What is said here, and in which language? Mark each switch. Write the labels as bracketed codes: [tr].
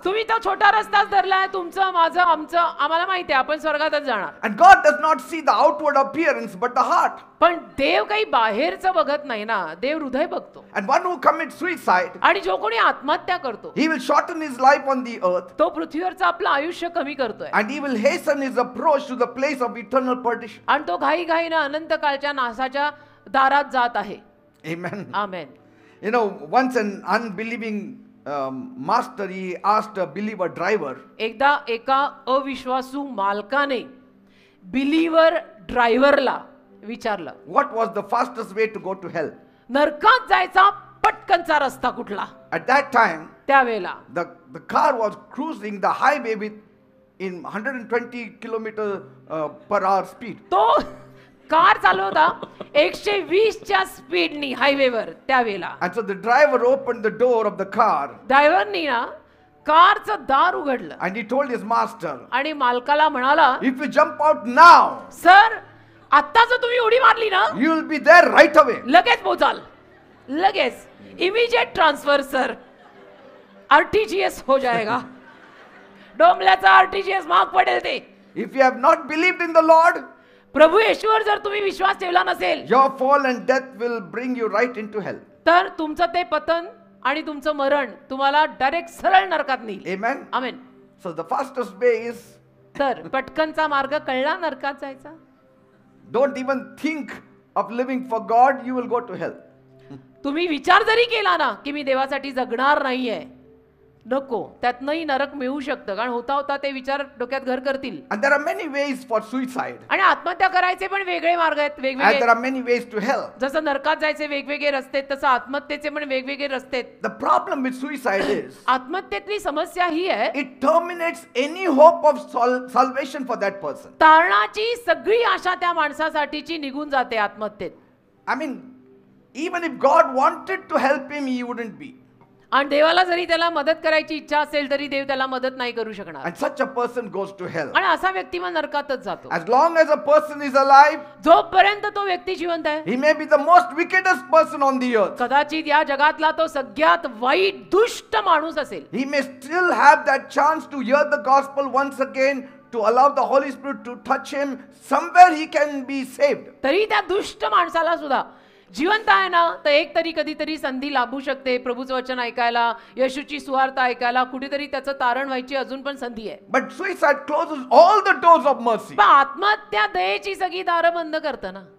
[mr] तुम्ही तो छोटा रस्ताच धरलाय, तुमचं माझं आमचं आम्हाला माहिती आहे आपण स्वर्गातच जाणार. [en] And God does not see the outward appearance but the heart. [mr] पण देव काही बाहेरचं बघत नाही ना, देव हृदय बघतो. [en] And one who commits suicide, [mr] आणि जो कोणी आत्महत्या करतो [en] he will shorten his life on the earth [mr] तो पृथ्वीवरचं आपलं आयुष्य कमी करतोय [en] and he will hasten his approach to the place of eternal perdition. [mr] आणि तो घाई घाईनं अनंत काळच्या नासाच्या दारात जात आहे. [en] Amen. [mr] Amen. [en] You know, once an unbelieving master, he asked a believer driver, [mr] एकदा एका अविश्वासू मालकाने बिलीवर ड्रायव्हरला विचारलं [en] what was the fastest way to go to hell? [mr] नरकात जायचा पटकनचा रस्ता कुठला. [en] At that time, [mr] त्यावेळेला [en] the car was cruising the highway with in 120 per hour speed. [mr] तो कार चालवता 120 च्या स्पीडनी हायवेवर त्यावेळेला. [en] And so the driver opened the door of the car [mr] ड्रायव्हरनी ना कारचं दार उघडलं [en] and he told his master, [mr] आणि मालकाला म्हणाला, [en] if you jump out now, [mr] sir आता जर तुम्ही उडी मारली ना [en] you will be there right away. [mr] लगेच पोचाल, लगेच [en] immediate transfer [mr] सर, आरटीजीएस [hi] हो जाएगा. [mr] डोंबल्याचा आरटीजीएस महाग पडेल ते. [en] If you have not believed in the Lord, [mr] प्रभू येशूवर जर तुम्ही विश्वास ठेवला नसेल [en] your fall and death will bring you right into hell. [mr] तर तुमचं ते पतन आणि तुमचं मरण तुम्हाला डायरेक्ट सरळ नरकात नेईल. [en] Amen. [mr] Amen. [en] So the fastest way is, [mr] तर पटकनचा मार्ग कळला नरकात जायचा. [en] don't even think of living for God, you will go to hell. [mr] तुम्ही विचार जरी केला ना की मी देवासाठी जगणार नाहीये नको, त्यातनंही नरक मिळू शकतं, कारण होता होता ते विचार डोक्यात घर करतील. [en] And there are many ways for suicide. [mr] आणि आत्महत्या करायचे पण वेगळे मार्ग आहेत, [en] And [mr] वेगवेगळे. [en] there are many ways to hell. [mr] जसं नरकात जायचे वेगवेगळे रस्ते आहेत, तसं आत्महत्येचे पण वेगवेगळे रस्ते आहेत. [en] The problem with suicide is [mr] आत्महत्येतली समस्या ही आहे, [en] it terminates any hope of salvation for that person. [mr] तारणाची सगळी आशा त्या माणसासाठीची निघून जाते आत्महत्येत. [en] I mean, even if God wanted to help him, he wouldn't be. [mr] आणि देवाला जरी त्याला मदत करायची इच्छा असेल तरी देव त्याला मदत नाही करू शकणार. [en] And such a person goes to hell. [mr] आणि असा व्यक्ती मग नरकातच जातो. [en] As long as a person is alive, [mr] जोपर्यंत तो व्यक्ती जिवंत आहे, [en] he may be the most wickedest person on the earth. [mr] कदाचित या जगातला तो सगळ्यात वाईट दुष्ट माणूस असेल. [en] He may still have that chance to hear the gospel once again, to allow the Holy Spirit to touch him. Somewhere he can be saved. [mr] तरी त्या दुष्ट माणसाला सुद्धा जिवंत आहे ना, तर एक तरी कधीतरी संधी लाभू शकते प्रभूचं वचन ऐकायला, येशूची सुवार्थ ऐकायला, कुठेतरी त्याचं तारण व्हायची अजून पण संधी आहे. [en] But suicide closes all the doors of mercy. [mr] पण आत्महत्या दयेची सगळी दारं बंद करतं ना.